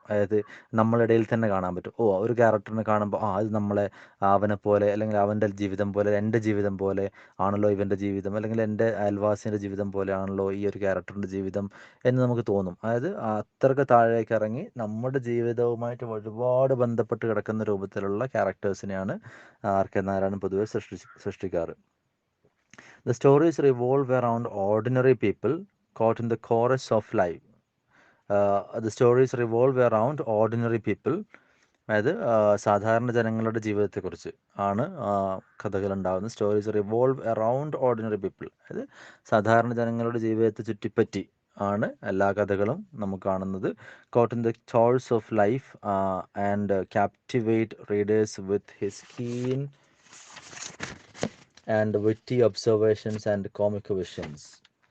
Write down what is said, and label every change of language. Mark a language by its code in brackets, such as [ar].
[ml] അതായത് നമ്മളിടയിൽ തന്നെ കാണാൻ പറ്റും. ഒരു ക്യാരക്ടറിനെ കാണുമ്പോൾ അത് നമ്മളെ അവനെ പോലെ, അല്ലെങ്കിൽ അവൻ്റെ ജീവിതം പോലെ, എൻ്റെ ജീവിതം പോലെ ആണല്ലോ ഇവൻ്റെ ജീവിതം, അല്ലെങ്കിൽ എൻ്റെ അയൽവാസിൻ്റെ ജീവിതം പോലെയാണല്ലോ ഈ ഒരു ക്യാരക്ടറിൻ്റെ ജീവിതം എന്ന് നമുക്ക് തോന്നും. അതായത് അത്രയ്ക്ക് താഴേക്ക് ഇറങ്ങി നമ്മുടെ ജീവിതവുമായിട്ട് ഒരുപാട് ബന്ധപ്പെട്ട് കിടക്കുന്ന രൂപത്തിലുള്ള ക്യാരക്ടേഴ്സിനെയാണ് ആർ.കെ. നാരായണൻ പൊതുവെ സൃഷ്ടിക്കാറ്. [en] The stories revolve around ordinary people caught in the chorus of life. The stories revolve around ordinary people. [ml] അതായത് സാധാരണ ജനങ്ങളുടെ ജീവിതത്തെക്കുറിച്ച് ആണ് കഥകൾ ഉണ്ടാകുന്നത്. [en] Stories revolve around ordinary people. [ml] അതായത് സാധാരണ ജനങ്ങളുടെ ജീവിതത്തെ ചുറ്റിപ്പറ്റി ആണ് എല്ലാ കഥകളും നമുക്ക് കാണുന്നത്. [en] Caught in the choice of life and captivate readers with his keen and witty observations and comic visions.